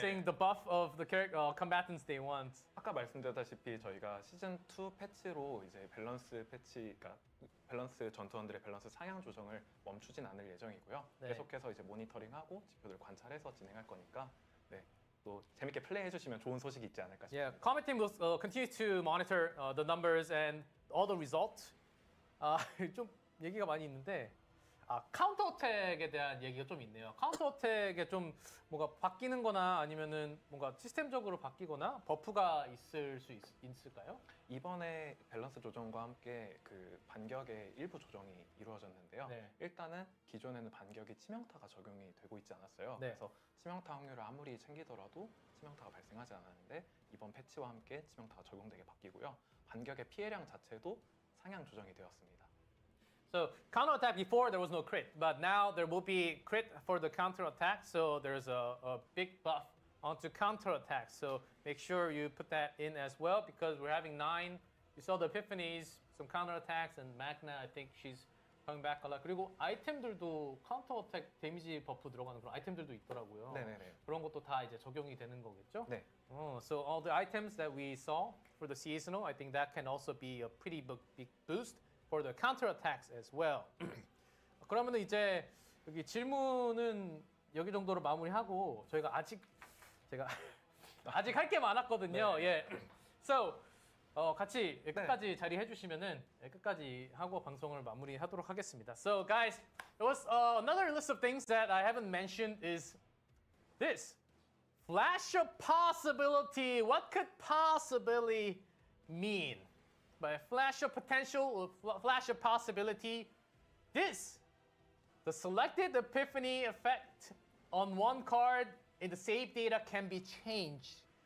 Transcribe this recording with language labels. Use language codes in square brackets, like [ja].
[en] saying the buff of the combatants they want. [ko] 아까 말씀드렸다시피 저희가 시즌 2 패치로 이제 밸런스 패치, 그러니까 밸런스 전투원들의 밸런스 상향 조정을 멈추진 않을 예정이고요. 네. 계속해서 이제 모니터링하고 지표들 관찰해서 진행할 거니까 또 재밌게 플레이해 주시면 좋은 소식이 있지 않을까 싶습니다. [en] Yeah, comment team will continue to monitor the numbers and all the results. [ko] 좀 얘기가 많이 있는데 카운터 어택에 대한 얘기가 좀 있네요. 카운터 어택에 좀 뭔가 바뀌는 거나 아니면은 뭔가 시스템적으로 바뀌거나 버프가 있을 수 있을까요? 이번에 밸런스 조정과 함께 그 반격의 일부 조정이 이루어졌는데요. 네. 일단은 기존에는 반격이 치명타가 적용이 되고 있지 않았어요. 네. 그래서 치명타 확률을 아무리 챙기더라도 치명타가 발생하지 않았는데 이번 패치와 함께 치명타가 적용되게 바뀌고요. 반격의 피해량 자체도 상향 조정이 되었습니다. [en] So counter attack before there was no crit, but now there will be crit for the counter attack. So there's a big buff onto counter attack. So make sure you put that in as well, because we're having 9. You saw the epiphanies, some counter attacks, and Magna, I think she's coming back a lot. [ko] 그리고 아이템들도 카운터 어택 데미지 버프 들어가는 그런 아이템들도 있더라고요. 네네네. 그런 것도 다 이제 적용이 되는 거겠죠? 네. [en] So all the items that we saw for the seasonal, I think that can also be a pretty big boost for the counter attacks as well. [ko] 그러면 이제 여기 질문은 여기 정도로 마무리하고 저희가 제가 아직 할 게 많았거든요. 네. 예. So 같이 끝까지 자리해 주시면은 끝까지 하고 방송을 마무리하도록 하겠습니다. [en] So guys, there was another list of things that I haven't mentioned is this. Flash of possibility. What could possibly mean? By flash of potential or flash of possibility, the selected epiphany effect on one card in the save data can be changed.